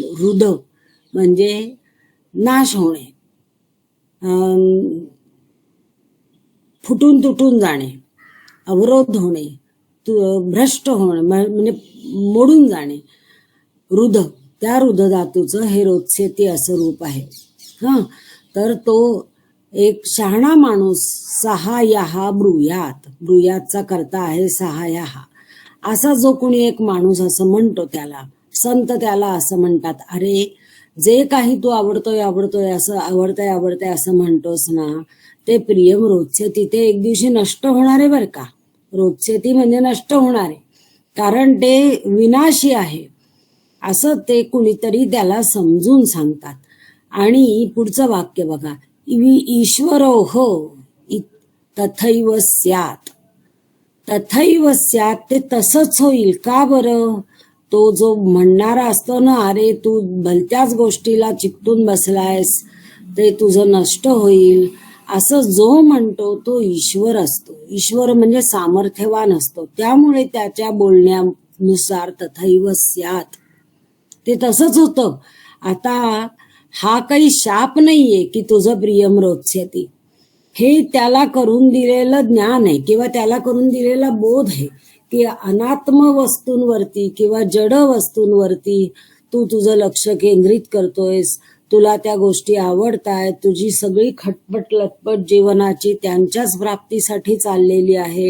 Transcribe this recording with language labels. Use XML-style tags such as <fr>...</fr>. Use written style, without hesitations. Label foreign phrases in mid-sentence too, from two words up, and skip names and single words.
<mr>रुध म्हणजे नाश होणे, फुटून तुटून जाणे, अवरोध होणे, भ्रष्ट होणे म्हणजे मोडून जाणे. रुध, त्या रुध धातूचं हे रोत्स्यति असं रूप आहे. तर तो एक शहाणा माणूस</mr> <sa>सहायः ब्रूयात,</sa> <mr>ब्रूयातचा करता आहे सहायः, असा जो कोणी एक माणूस असं म्हणतो त्याला संत त्याला असं म्हणतात, अरे जे काही तू आवडतोय असं म्हणतोस ना, ते</mr> <sa>प्रियम रोत्स्यति,</sa> <mr>ते एक दिवशी नष्ट होणार आहे बरं का. रोत्स्यति म्हणजे नष्ट होणार आहे, कारण ते विनाशी आहे असं ते कुणीतरी त्याला समजून सांगतात. आणि पुढचं वाक्य बघा,</mr> <sa>ईश्वरोह तथैव स्यात्, तथैव स्यात्,</sa> <mr>ते तसंच होईल. का बरं, तो जो म्हणणारा असतो ना, अरे तू भलत्याच गोष्टीला चिकटून बसलायस, ते तुझं नष्ट होईल, असं जो म्हणतो तो ईश्वर असतो. ईश्वर म्हणजे सामर्थ्यवान असतो, त्यामुळे त्याच्या बोलण्यानुसार</mr> <sa>तथैव स्यात्,</sa> <mr>ते तसंच होतं. आता हा काही शाप नाहीये की तुझं</mr> <sa>प्रियम रोत्स्यति,</sa> <mr>हे त्याला करून दिलेलं ज्ञान आहे किंवा त्याला करून दिलेला बोध आहे की अनात्म वस्तूंवरती किंवा जड वस्तूंवरती तू तुझं लक्ष केंद्रित करतोयस, तुला त्या गोष्टी आवडतायत, तुझी सगळी खटपट लटपट जीवनाची त्यांच्याच प्राप्तीसाठी चाललेली आहे.</mr>